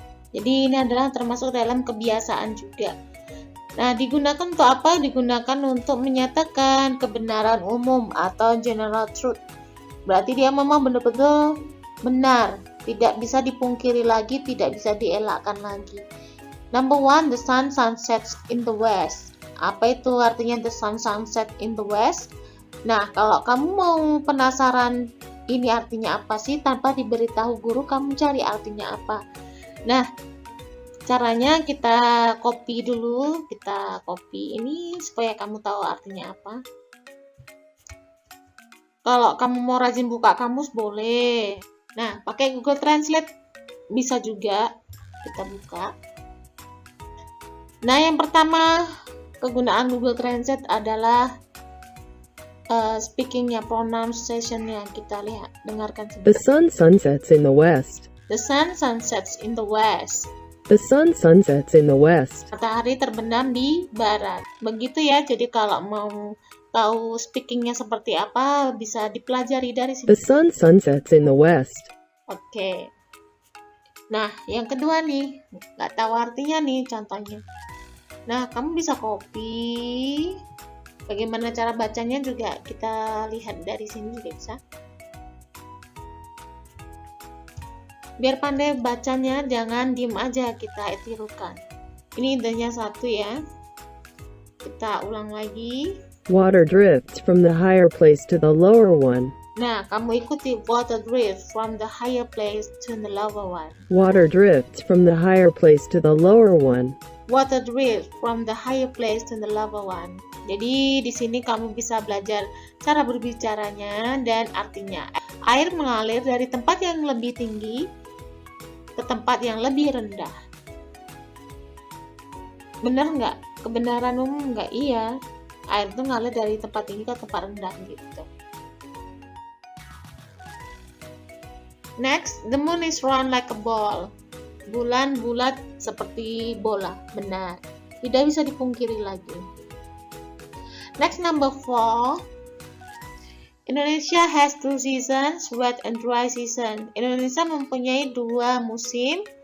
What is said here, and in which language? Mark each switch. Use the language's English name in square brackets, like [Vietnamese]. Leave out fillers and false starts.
[Indonesian] Jadi ini adalah termasuk dalam kebiasaan juga. Nah, digunakan untuk apa? Digunakan untuk menyatakan kebenaran umum atau general truth. Berarti dia memang benar-benar benar, tidak bisa dipungkiri lagi, tidak bisa dielakkan lagi. [English] Number one, the sun sunsets in the west. [Indonesian] Apa itu artinya [English] the sun sunset in the west? [Indonesian] Nah, kalau kamu mau penasaran ini artinya apa sih, tanpa diberitahu guru, kamu cari artinya apa. Nah, caranya kita copy dulu, kita copy ini supaya kamu tahu artinya apa. Kalau kamu mau rajin buka kamus boleh. Nah, pakai Google Translate bisa juga. Kita buka. Nah, yang pertama kegunaan Google Translate adalah speakingnya, pronunciation-nya. Kita lihat, dengarkan sebentar. [English] The sun sunsets in the west. The sun sunsets in the west. The sun sunsets in the west. [Indonesian] Matahari terbenam di barat. Begitu ya. Jadi kalau mau tahu speakingnya seperti apa, bisa dipelajari dari sini. [English] The sun sunsets in the west. [Indonesian] Oke. Nah, yang kedua nih, nggak tahu artinya nih contohnya. Nah, kamu bisa copy. Bagaimana cara bacanya juga kita lihat dari sini juga bisa. Biar pandai bacanya, jangan diem aja, kita tirukan. Ini intinya satu ya. Kita ulang lagi. [English] Water drifts from the higher place to the lower one. [Indonesian] Nah, kamu ikuti [English] water drift from the higher place to the lower one. Water drifts from the higher place to the lower one. Water drift from the higher place to the lower one. [Indonesian] Jadi di sini kamu bisa belajar cara berbicaranya dan artinya. Air mengalir dari tempat yang lebih tinggi ke tempat yang lebih rendah. Benar nggak? Kebenaran umum nggak? Iya. Air itu ngalir dari tempat tinggi ke tempat rendah gitu. [English] Next, the moon is round like a ball. [Indonesian] Bulan bulat seperti bola. Benar. Tidak bisa dipungkiri lagi. [English] Next, number 4. Indonesia has 2 seasons, wet and dry season. [Indonesian] Indonesia mempunyai 2 musim.